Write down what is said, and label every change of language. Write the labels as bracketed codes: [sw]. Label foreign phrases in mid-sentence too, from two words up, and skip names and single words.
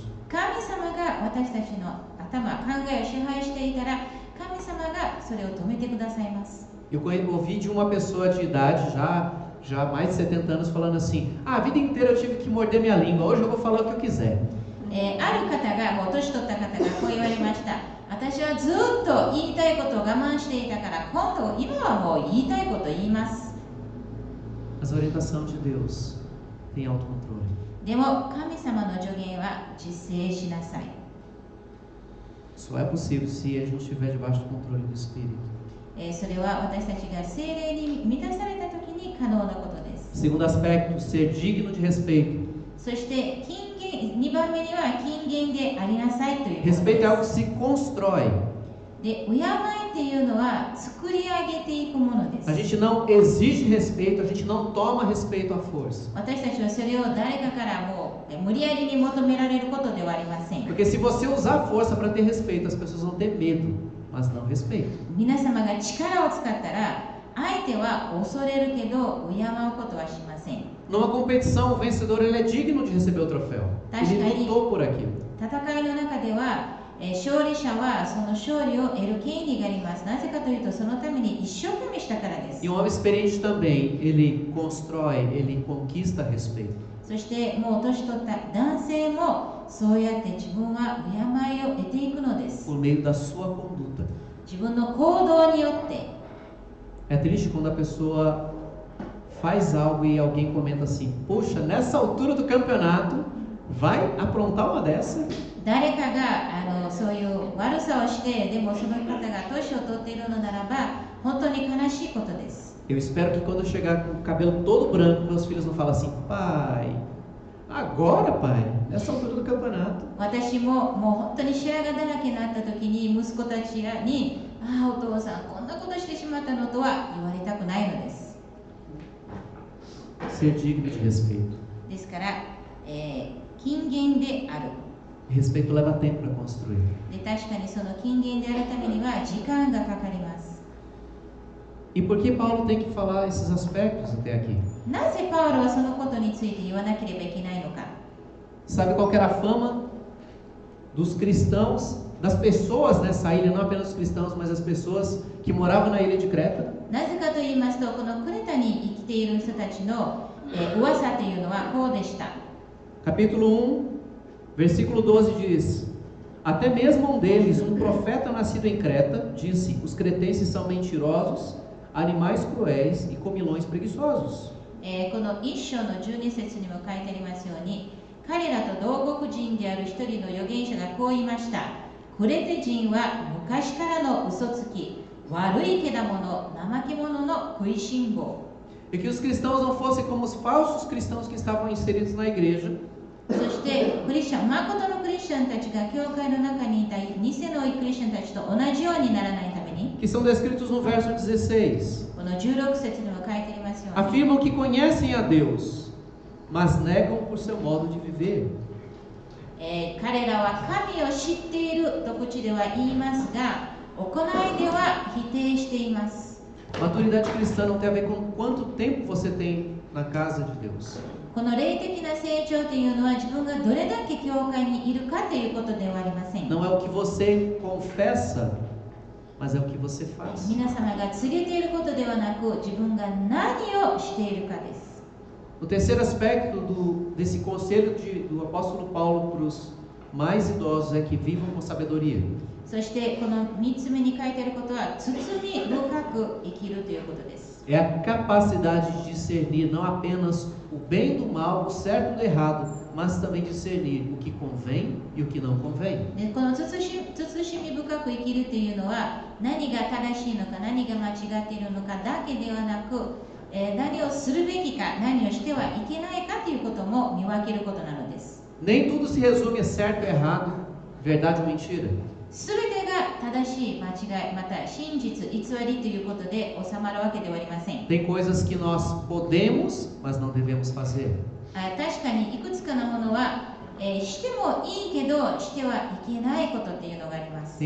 [ja] 神様が私たちの頭、考えを支配していたら神様がそれを止めてくださいます。 [pt] Eu ouvi de uma pessoa de idade já mais de 70 anos falando assim: a vida inteira eu tive que morder minha língua, hoje eu vou falar o que eu quiser. [ja] ある方が、もう年取った方がこう言われました。私はずっと言いたいことを我慢していたから、今はもう言いたいことを言います。 [pt] Mas a orientação de Deus tem autocontrole. [ja] でも神様の助言は自制しなさい。 [pt] Só é possível se a gente estiver debaixo do controle do Espírito. [ja] それは私たちが聖霊に満たされた時に可能なことです。 [pt] Segundo aspecto, ser digno de respeito. [ja] そして2番目には謹厳でありなさいということです。 [pt] Respeito é algo que se constrói. [ja] で、敬いっていうのは作り上げていくものです。 [pt] A gente não exige respeito, a gente não toma respeito à força. [ja] 私たちはそれを誰かからもう無理やりに求められることではありません。 [pt] Porque se você usar força para ter respeito, as pessoas vão ter medo, mas não respeito. [ja] 皆様が力を使ったら相手は恐れるけど敬うことはしません。 [pt] Numa competição, o vencedor ele é digno de receber o troféu. Ele lutou por aquilo. [ja] 戦いの中では、勝利者はその勝利を得る権利があります。なぜかというと、そのために一生懸命したからです。 [pt] E um homem experiente também, ele constrói, ele conquista respeito. [ja] そしてもう年取った男性もそうやって自分は敬いを得ていくのです。 [pt] Por meio da sua conduta. [ja] 自分の行動によって。 [pt] É triste quando a pessoa faz algo e alguém comenta assim: poxa, nessa altura do campeonato, vai aprontar uma dessa? [ja] 誰かがそういう悪さをして、でもその方が年を取っているのならば、本当に悲しいことです。 [pt] Eu espero que quando eu chegar com o cabelo todo branco, meus filhos não falem assim: pai, agora pai, nessa altura do campeonato. [ja] 私ももう本当に白髪だらけになった時に息子たちに、ああお父さんこんなことしてしまったのとは言われたくないのです。 [pt] Ser digno de respeito. [ja] ですから、金言である。 [pt] Respeito leva tempo para construir. [ja] で、確かにその金言であるためには時間がかかります。 [pt] E por que Paulo tem que falar esses aspectos até aqui? [ja] なぜパウロはそのことについて言わなければいけないのか。 [pt] Sabe qual que era a fama dos cristãos, das pessoas nessa ilha, não apenas os cristãos, mas as pessoas que moravam na ilha de Creta? [ja] なぜかと言いますと、このクレタに生きている人たちの、噂というのはこうでした。 [pt] Capítulo 1, versículo 12 diz: Até mesmo um deles, um profeta nascido em Creta, disse: Os cretenses são mentirosos, animais cruéis e comilões preguiçosos. [ja] この一章の12節にも書いてありますように、彼らと同国人である一人の預言者がこう言いました。クレテ人は昔からの嘘つき、悪いけだもの、怠け者の食いしん坊。 [pt] E que os cristãos não fossem como os falsos cristãos que estavam inseridos na igreja. [ja] そしてクリスチャン、誠のクリスチャンたちが教会の中にいた偽のクリスチャンたちと同じようにならないために、 [pt] Que são descritos no verso 16. [ja] この16節にも書いてありますように、 [pt] Afirmam que conhecem a Deus, mas negam por seu modo de viver. [ja] 彼らは神を知っていると口では言いますが、行いでは否定しています。 [pt] Maturidade cristã não tem a ver com quanto tempo você tem na casa de Deus. [ja] この霊的な成長というのは自分がどれだけ教会にいるかということではありません。 [pt] Não é o que você confessa, mas é o que você faz. [ja] 皆様が告げていることではなく、自分が何をしているかです。 [pt] O terceiro aspecto desse conselho do apóstolo Paulo para os mais idosos é que vivam com sabedoria. [ja] そしてこの3つ目に書いてあることは、包み深く生きるということです。 [pt] É a capacidade de discernir não apenas o bem do mal, o certo do errado, mas também discernir o que convém e o que não convém. [ja] でこの慎み深く生きるというのは、何が正しいのか何が間違っているのかだけではなく、何をするべきか何をしてはいけないかということも見分けることなのです。 [pt] Nem tudo se resume a certo e errado, verdade ou mentira. [ja] すべてが正しい間違い、また真実、偽りということで収まるわけではありません。 [pt] Tem coisas que nós podemos, mas não devemos fazer. [ja] 確かにいくつかのものは、してもいいけどしてはいけないことっていうのがあります。